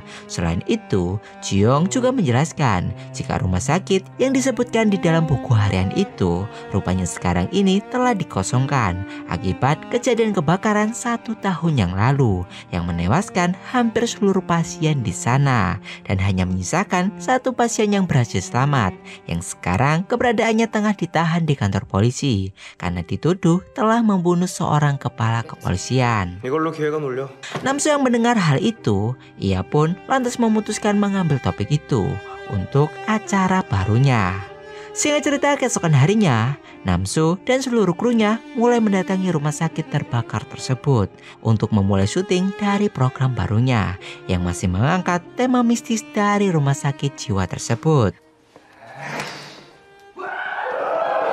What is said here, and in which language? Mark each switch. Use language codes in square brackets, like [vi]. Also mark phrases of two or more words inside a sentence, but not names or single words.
[id] Selain itu, Ji-young juga menjelaskan jika rumah sakit yang disebutkan di dalam buku harian itu rupanya sekarang ini telah dikosongkan akibat kejadian kebakaran 1 tahun yang lalu yang menewaskan hampir seluruh pasien di sana dan hanya menyisakan 1 pasien yang berhasil selamat yang sekarang keberadaannya tengah ditahan di kantor polisi karena dituduh telah membunuh seorang kepala kepolisian. [ko] 이걸로 기획안 올려. [id] Nam-soo yang mendengar hal itu, ia pun lantas memutuskan mengambil topik itu untuk acara barunya. Singkat cerita, keesokan harinya, Nam-soo dan seluruh krunya mulai mendatangi rumah sakit terbakar tersebut untuk memulai syuting dari program barunya yang masih mengangkat tema mistis dari rumah sakit jiwa tersebut.